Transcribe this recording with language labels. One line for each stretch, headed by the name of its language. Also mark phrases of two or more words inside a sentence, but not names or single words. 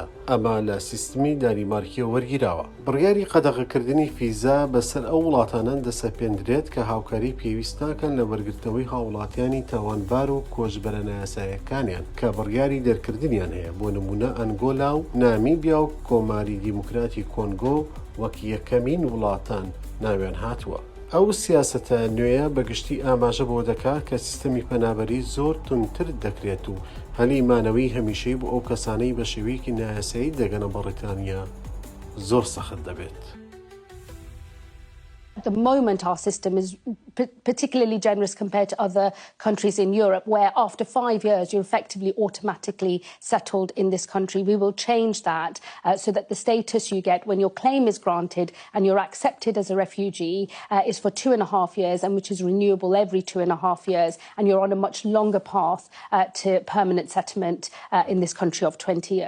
Central Kurdish: ئەمە لە سیستمی دانیمارکیەوە وەرگیراوە. بڕیاری قەدەغەکردنی فیزا بەسەر ئەو وڵاتانان دەسەپێندرێت کە هاوکاری پێویست ناکەن لە وەرگرتنەوەی هاوڵاتیانی تاوانبار و کۆچبەرە نایاساییەکانیان کە بڕیاری دەرکردنیان هەیە بۆ نمونە ئەنگۆلا و نامیبیا و کۆماری دیموکراتی کۆنگۆ وەک یەکەمین وڵاتان ناویان هاتووە. ئەو سیاسەتە نوێیە بەگشتی ئاماژە بۆ دەکات کە سیستەمی پەنابەری زۆر تونتر دەکرێت و هەلی مانەوەی هەمیشەی بۆ ئەو کەسانەی بە شێوەیەکی نایاسایی دەگەنە بەڕیتانیا زۆر سەخت دەبێت.
English: At the moment, our system is particularly generous compared to other countries in Europe, where after 5 years, you're effectively automatically settled in this country. We will change that so that the status you get when your claim is granted and you're accepted as a refugee is for 2.5 years, and which is renewable every 2.5 years, and you're on a much longer path to permanent settlement in this country of 20 years.